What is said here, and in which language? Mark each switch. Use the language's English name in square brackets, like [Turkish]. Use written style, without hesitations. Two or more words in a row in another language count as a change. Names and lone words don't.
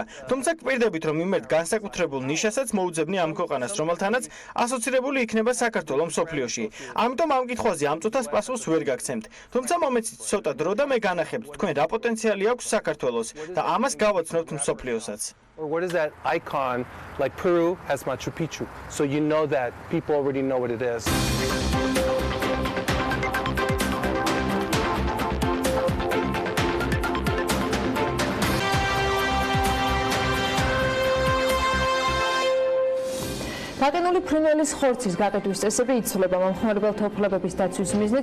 [Georgian] თუმცა გვპირდებით, რომ იმერთ განსაკუთრებულ ნიშასაც მოუძებნი ამ ქვეყანას, რომელთანაც ასოცირებული იქნება საქართველოს მსოფლიოში. ამიტომ ამ კითხვაზე ამ წუთას პასუხს ვერ გაგცემთ. თუმცა მომეცით ცოტა დრო და მე განახებთ თქვენ რა პოტენციალი აქვს საქართველოს და ამას გავაცნობთ მსოფლიოსაც. [English] Or what is that icon like Peru has Machu Picchu? So you know that people already know what it is. [Georgian] გაყინული ფრინველის ხორცის გაყიდვის წესები იცვლება მომხმარებელთა უფლებების დაცვის მიზნით.